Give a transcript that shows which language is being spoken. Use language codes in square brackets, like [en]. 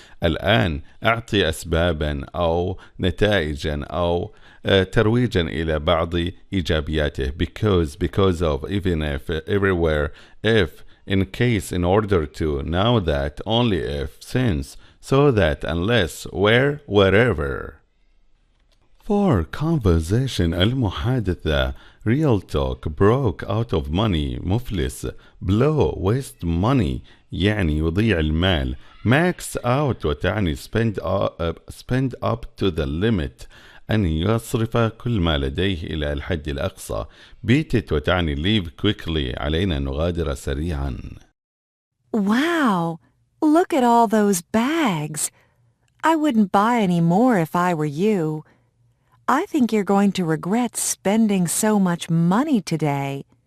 [ar] الآن أعطي أسبابا أو نتائجا أو ترويجا إلى بعض إيجابياته. [en] Because of, even if, everywhere, if, in case, in order to, now that, only if, since, so that, unless, where, wherever. 4. Conversation. المحادثة. Real talk. Broke, out of money. مفلس. Blow, waste money, [ar] يعني يضيع المال. [en] Max out [ar] وتعني [en] spend up to the limit, [ar] أن يصرف كل ما لديه إلى الحد الأقصى. [en] Beat it وتعني leave quickly, [ar] علينا نغادر سريعا. [en] Wow! Look at all those bags. I wouldn't buy any more if I were you. I think you're going to regret spending so much money today.